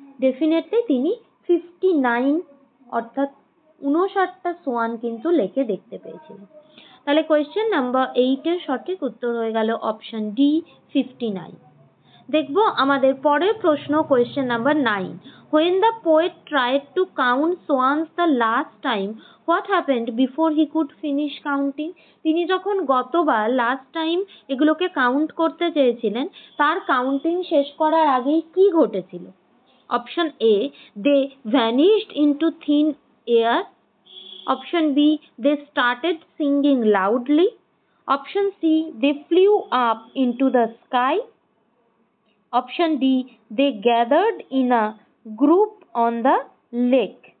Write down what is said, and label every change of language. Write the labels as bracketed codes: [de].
[bn] Definitely তিনি 59 অর্থাৎ 59টা Schwann কিন্তু লেকে দেখতে পেয়েছিলেন। তাহলে কোয়েশ্চেন নাম্বার 8 এর সঠিক উত্তর হয়ে গেল অপশন ডি, 59। দেখবো আমাদের পরের প্রশ্ন, question number 9. [en] When the poet tried to count swans the last time, what happened before he could finish counting? [bn] তিনি যখন গতবার লাস্ট টাইম এগুলোকে কাউন্ট করতে চেয়েছিলেন, তার কাউন্টিং শেষ করার আগেই কি ঘটেছিল? [en] Option A they vanished into thin air, option B they started singing loudly, option C they flew up into the sky, option D they gathered in a group on the lake.